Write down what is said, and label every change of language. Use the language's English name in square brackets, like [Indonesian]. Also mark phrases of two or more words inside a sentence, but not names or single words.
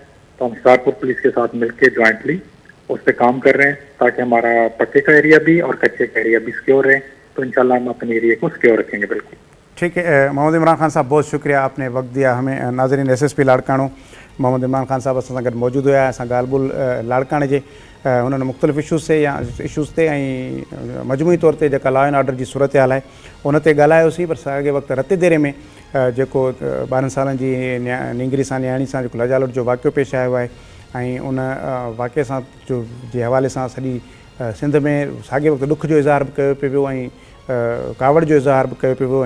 [Urdu] تو ہم شکارپور پولیس کے ساتھ مل کے جوائنٹلی اس پہ کام کر رہے ہیں تاکہ ہمارا پکے کا ایریا بھی اور کچے کا ایریا بھی سیکیور رہے. تو انشاءاللہ ہم اپنے ایریا کو سیکیور رکھیں گے. بالکل ٹھیک ہے. محمد عمران خان صاحب بہت شکریہ، آپ نے وقت دیا ہمیں. ناظرین، SSP لاڑکانو محمد عمران خان صاحب [Sindhi] اساں گڈ موجود ہوا. اساں ॻाल्हि ॿोल لاڑکانے जे उन्हनि मुख़्तलिफ़ इशूज़ ते या इशूज़ ते ऐं मजमूई तौर ते जेका [English] law and order [Sindhi] जी सूरत हाल आहे उन ते ॻाल्हायोसीं. पर साॻे वक़्तु रते देरे में जेको 12 सालनि जी नींगरी सां न्याणी सां जेको लजालुट जो वाक़ियो पेश आयो आहे ऐं उन वाक़े सां जे हवाले सां सॼी सिंध में साॻे वक़्तु ॾुख जो इज़हार बि कयो पियो वियो ऐं कावड़ जो इज़हार बि कयो पियो वियो.